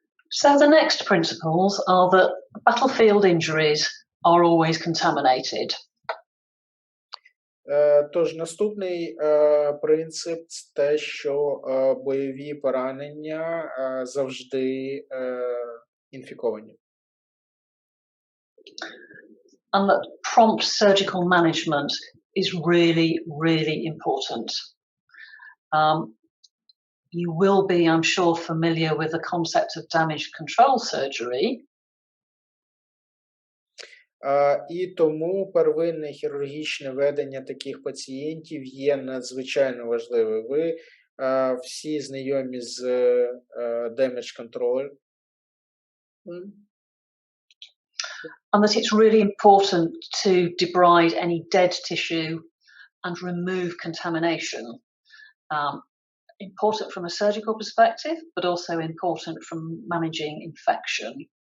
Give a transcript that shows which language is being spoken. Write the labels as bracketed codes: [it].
[en] So the next principles are that battlefield injuries are always contaminated. [uk] Тож наступний принцип – те, що бойові поранення завжди інфіковані. [en] And that prompt surgical management is really, really important. You will be, I'm sure, familiar with the concept of damage control surgery. [uk] І тому первинне хірургічне ведення таких пацієнтів є надзвичайно важливим. Ви всі знайомі з damage control. [en] And that it's really important to debride any dead tissue and remove contamination. Important from a surgical perspective, but also important from managing infection.